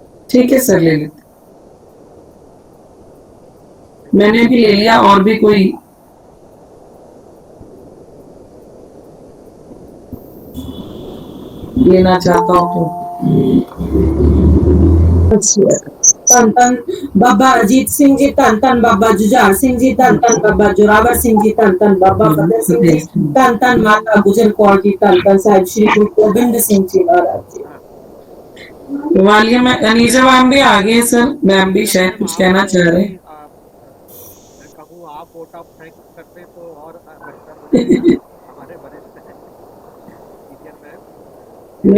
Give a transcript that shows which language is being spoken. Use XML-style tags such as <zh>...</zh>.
<hi>ठीक है सर, ले लेते। मैंने भी ले लिया, और भी कोई लेना चाहता हो तो।</hi> <pa>ਧੰਨ ਧੰਨ ਬਾਬਾ ਅਜੀਤ ਸਿੰਘ ਜੀ, ਧੰਨ ਧੰਨ ਬਾਬਾ ਜੁਝਾਰ ਸਿੰਘ ਜੀ, ਧੰਨ ਧੰਨ ਬਾਬਾ ਜੋਰਾਵਰ ਸਿੰਘ ਜੀ, ਧੰਨ ਧੰਨ ਬਾਬਾ ਫਤਿਹ ਸਿੰਘ ਜੀ, ਧੰਨ ਧੰਨ ਮਾਤਾ ਗੁਜਰ ਕੌਰ ਜੀ, ਧੰਨ ਧੰਨ ਸਾਹਿਬ श्री गुरु गोबिंद सिंह जी महाराज जी।</pa> <hi>वालिया में अनीजा मैम भी आ गए सर, मैम भी शायद कुछ कहना चाह रहे हैं। आप वोट ऑफ थैंक्स करते तो और हमारे वरिष्ठ हैं</hi>